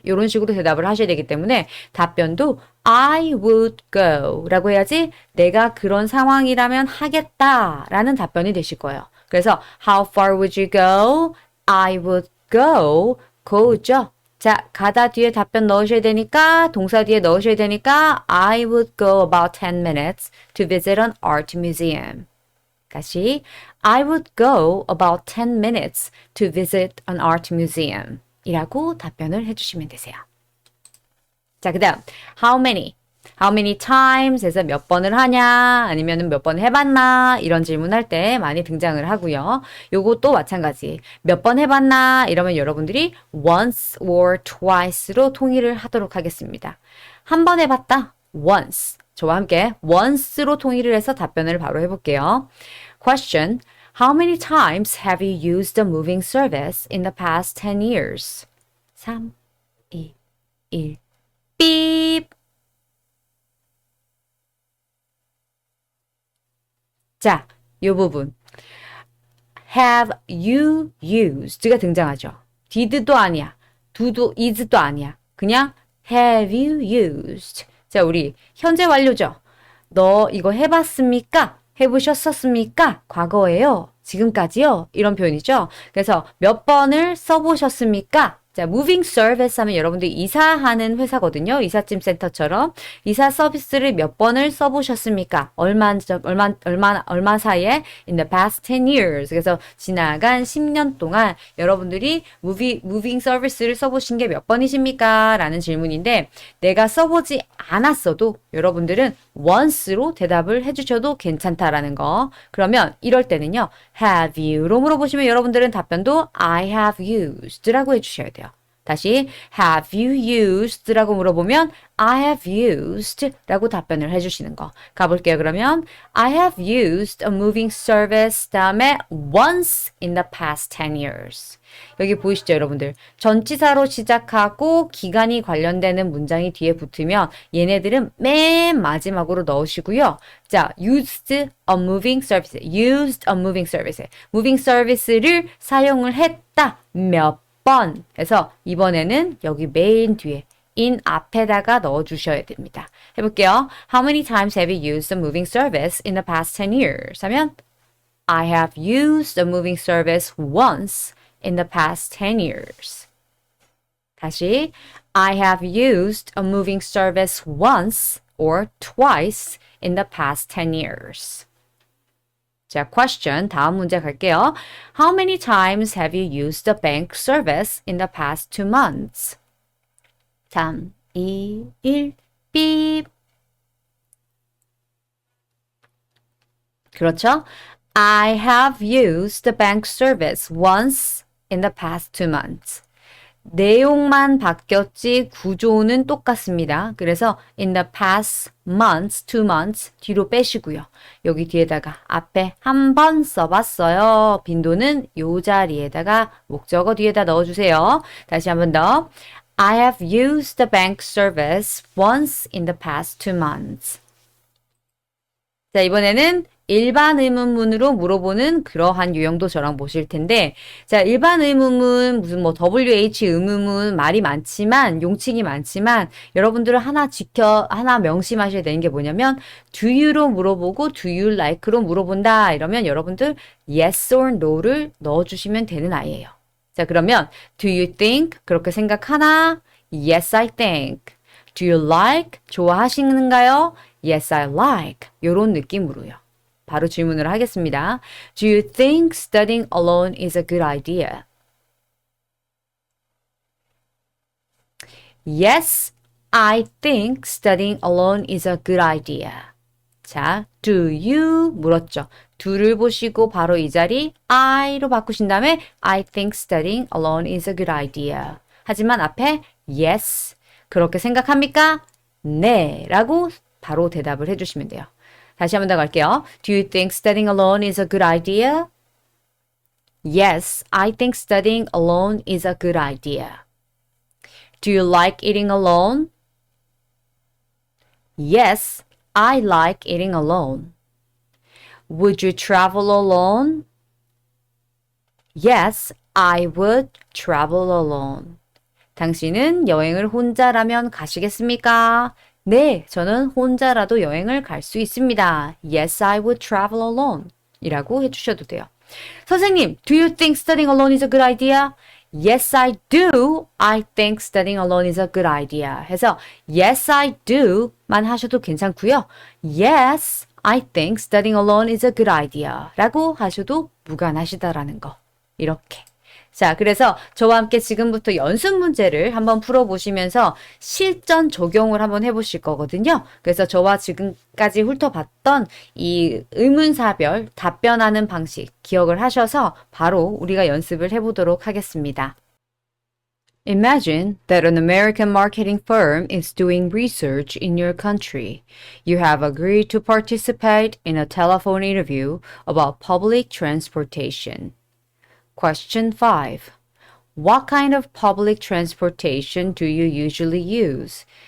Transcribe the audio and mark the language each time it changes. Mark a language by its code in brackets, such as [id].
[ko] 이런 식으로 대답을 하셔야 되기 때문에 답변도 [en] I would go [ko] 라고 해야지 내가 그런 상황이라면 하겠다 라는 답변이 되실 거예요. [en] 그래서 How far would you go? I would go. go죠. [ko] 자, 가다 뒤에 답변 넣으셔야 되니까 [en] 동사 뒤에 넣으셔야 되니까 I would go about 10 minutes to visit an art museum. 다시 I would go about 10 minutes to visit an art museum [ko] 이라고 답변을 해주시면 되세요. 자, 그 다음 How many times 해서 몇 번을 하냐 아니면 몇 번 해봤나 이런 질문할 때 많이 등장을 하고요. 요것도 마찬가지 몇 번 해봤나 이러면 여러분들이 once or twice로 통일을 하도록 하겠습니다. 한 번 해봤다 once 저와 함께 once로 통일을 해서 답변을 바로 해볼게요. [en] Question How many times have you used the moving service in the past 10 years? [ko] 3, 2, 1 삐. 자, 요 부분 [en] have you used가 [ko] 등장하죠. did도 아니야. do도 is도 아니야. [en] 그냥 have you used. [ko] 자, 우리 현재 완료죠. 너 이거 해봤습니까? 해보셨었습니까? 과거예요. 지금까지요. 이런 표현이죠. 그래서 몇 번을 써보셨습니까? 자, moving service 하면 여러분들이 이사하는 회사거든요. 이삿짐 센터처럼. 이사 서비스를 몇 번을 써보셨습니까? 얼마 사이에? [en] In the past 10 years. [ko] 그래서 지나간 10년 동안 여러분들이 [en] moving service를 [ko] 써보신 게 몇 번이십니까? 라는 질문인데, 내가 써보지 않았어도 여러분들은 once로 대답을 해주셔도 괜찮다라는 거. 그러면 이럴 때는요, [en] have you로 [ko] 물어보시면 여러분들은 답변도 [en] I have used라고 [ko] 해주셔야 돼요. 다시 [en] have you used라고 [ko] 물어보면 [en] I have used라고 [ko] 답변을 해주시는 거. 가볼게요. [en] 그러면 I have used a moving service [ko] 다음에 [en] once in the past 10 years. [ko] 여기 보이시죠, 여러분들? 전치사로 시작하고 기간이 관련되는 문장이 뒤에 붙으면 얘네들은 맨 마지막으로 넣으시고요. [en] 자, used a moving service, used a moving service. [ko] moving service를 사용을 했다. 몇 번. 해서 이번에는 여기 맨 뒤에 in 앞에다가 넣어주셔야 됩니다. 해볼게요. [en] How many times have you used a moving service in the past 10 years? 하면 I have used a moving service once in the past 10 years. 다시 I have used a moving service once or twice in the past 10 years. [ko] 자, question. 다음 문제 갈게요. [en] How many times have you used the bank service in the past 2 months? [ko] 3, 2, 1, 삐. 그렇죠? [en] I have used the bank service once in the past 2 months. [ko] 내용만 바뀌었지 구조는 똑같습니다. [en] 그래서 in the past months, 2 months [ko] 뒤로 빼시고요. 여기 뒤에다가 앞에 한 번 써봤어요. 빈도는 요 자리에다가 목적어 뒤에다 넣어주세요. 다시 한 번 더. [en] I have used the bank service once in the past 2 months. [ko] 자, 이번에는 일반 의문문으로 물어보는 그러한 유형도 저랑 보실 텐데, 자, 일반 의문문, 무슨 뭐 WH 의문문 말이 많지만, 용칭이 많지만, 여러분들은 하나 명심하셔야 되는 게 뭐냐면, [en] do you로 [ko] 물어보고, [en] do you like로 [ko] 물어본다. 이러면 여러분들 [en] yes or no를 [ko] 넣어주시면 되는 아이예요. [en] 자, 그러면 do you think? [ko] 그렇게 생각하나? [en] Yes, I think. Do you like? [ko] 좋아하시는가요? [en] Yes, I like. [ko] 요런 느낌으로요. 바로 질문을 하겠습니다. [en] Do you think studying alone is a good idea? Yes, I think studying alone is a good idea. 자, do you [ko] 물었죠. do를 보시고 바로 이 자리 I로 바꾸신 다음에 [en] I think studying alone is a good idea. [ko] 하지만 앞에 yes, 그렇게 생각합니까? 네, 라고 바로 대답을 해주시면 돼요. 다시 한 번 더 갈게요. [en] Do you think studying alone is a good idea? Yes, I think studying alone is a good idea. Do you like eating alone? Yes, I like eating alone. Would you travel alone? Yes, I would travel alone. [ko] 당신은 여행을 혼자라면 가시겠습니까? 네, 저는 혼자라도 여행을 갈 수 있습니다. [en] Yes, I would travel alone. [ko] 이라고 해주셔도 돼요. 선생님, [en] do you think studying alone is a good idea? Yes, I do. I think studying alone is a good idea. [ko] 해서 yes, I do 만 하셔도 괜찮고요. [en] Yes, I think studying alone is a good idea. [ko] 라고 하셔도 무관하시다라는 거. 이렇게. 자, 그래서 저와 함께 지금부터 연습 문제를 한번 풀어보시면서 실전 적용을 한번 해보실 거거든요. 그래서 저와 지금까지 훑어봤던 이 의문사별 답변하는 방식 기억을 하셔서 바로 우리가 연습을 해보도록 하겠습니다. [en] Imagine that an American marketing firm is doing research in your country. You have agreed to participate in a telephone interview about public transportation. Question 5. What kind of public transportation do you usually use?